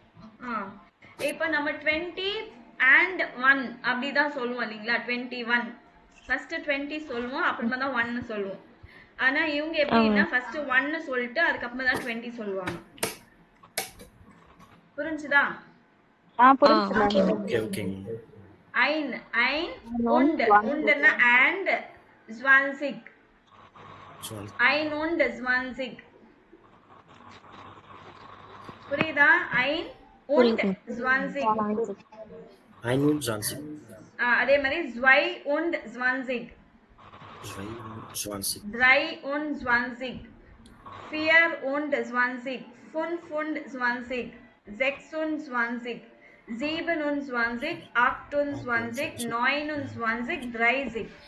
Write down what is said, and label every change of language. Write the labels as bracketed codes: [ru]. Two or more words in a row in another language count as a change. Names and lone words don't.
[ta] இப்போ நம்ம 20 and 1 அப்படிதான் சொல்லுவோம் இல்லைங்களா? 21 ஃபர்ஸ்ட் 20 சொல்லுவோம், அப்புறமா தான் 1 சொல்லுவோம். ஆனா இவங்க எப்படின்னா ஃபர்ஸ்ட் 1 சொல்லிட்டு அதுக்கப்புறமா தான் 20 சொல்லுவாங்க. புரிஞ்சுதா? புரிஞ்சுது. ஓகே ஓகேங்க. [de] ein und undனா and 20 ein und 20 [ta] புரியுதா? [de] ein und 20 21. [ta] அதே மாதிரி [de] zwei und 20 20. 23 4 und 20 5 und 20 6 und 20 27, 28, 29, 30.